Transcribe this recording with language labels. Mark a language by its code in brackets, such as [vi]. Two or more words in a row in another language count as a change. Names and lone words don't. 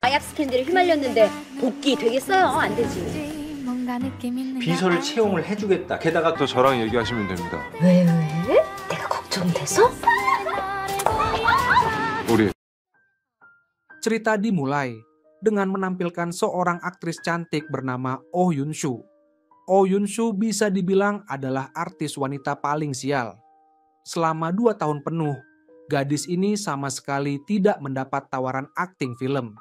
[ko] 마약 스캔들에 휘말렸는데 복귀 되겠어요? 안 되지. 비서를 채용을 해주겠다. 게다가 또 저랑 얘기하시면 됩니다. 왜? 내가 걱정이 돼서? 우리 [id] Cerita dimulai dengan menampilkan seorang aktris cantik bernama Oh Yun Soo. Oh Yun Soo bisa dibilang adalah artis wanita paling sial. Selama 2 tahun penuh, gadis ini sama sekali tidak mendapat tawaran akting film.